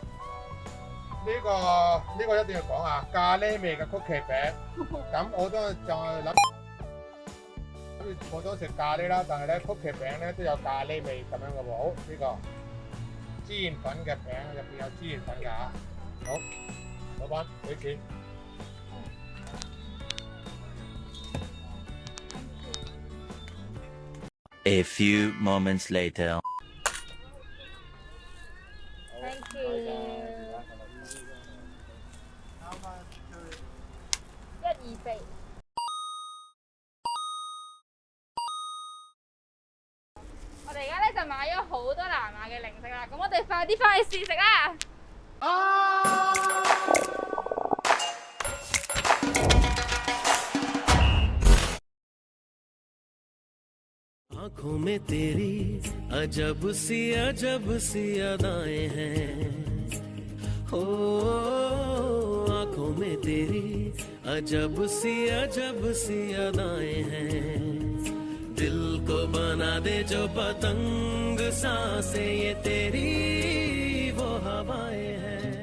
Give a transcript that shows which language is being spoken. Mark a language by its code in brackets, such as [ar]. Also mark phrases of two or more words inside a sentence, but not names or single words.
[yue] 呢個一定要講啊，咖喱味嘅曲奇餅，咁好多人就係諗。我都食咖喱啦，但係咧曲奇餅咧都有咖喱味咁樣嘅喎。好，呢個孜然粉嘅餅入邊有孜然粉㗎嚇。好，老闆俾錢。 [en] A few moments later. Thank you。124。 [yue] 我哋而家咧就買咗好多南亞嘅零食啦，咁我哋快啲翻去試食啦！ [hi] आँखों में तेरी अजब सी अदाएं हैं हो आँखों में तेरी अजब सी अदाएं हैं दिल को बना दे जो पतंग सांसें ये तेरी वो हवाएं हैं